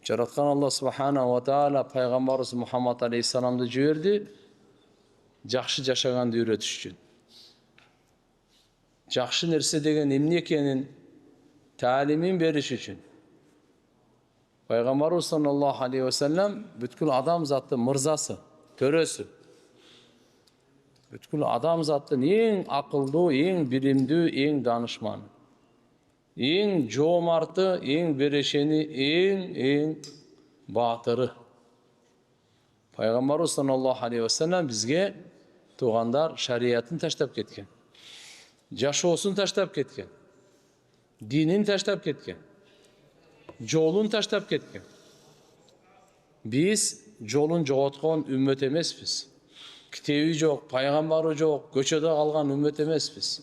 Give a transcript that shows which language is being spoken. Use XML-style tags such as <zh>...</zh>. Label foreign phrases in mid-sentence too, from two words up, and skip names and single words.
<ky>Жараткан Алла</ky> <ar>سبحانه وتعالى</ar> <ky>пайгамбарыбыз Мухаммад алейхиссаламды жиберди жакшы жашаганды үйрөтүш үчүн. Жакшы нерсе деген эмне экенин таалимин бериш үчүн. Пайгамбарыбыз</ky> <ar>صلى الله عليه وسلم</ar> <ky>бүткүл адам заттын мырзасы, төрөсү. Бүткүл адам заттын эң акылдуу, эң билимдүү, эң данышманы. Эң жоомарты, эң берешени, эң баатыры. Пайгамбарыбыз</ky> <ar>صلى الله عليه وسلم</ar> <ky>бизге туугандар шариятын таштап кеткен. Жашоосун таштап кеткен. Динин таштап кеткен. Жолун таштап кеткен. Биз жолун жоготкон үммөт эмеспиз. Китеби жок, пайгамбары жок, көчөдө калган үммөт эмеспиз.</ky>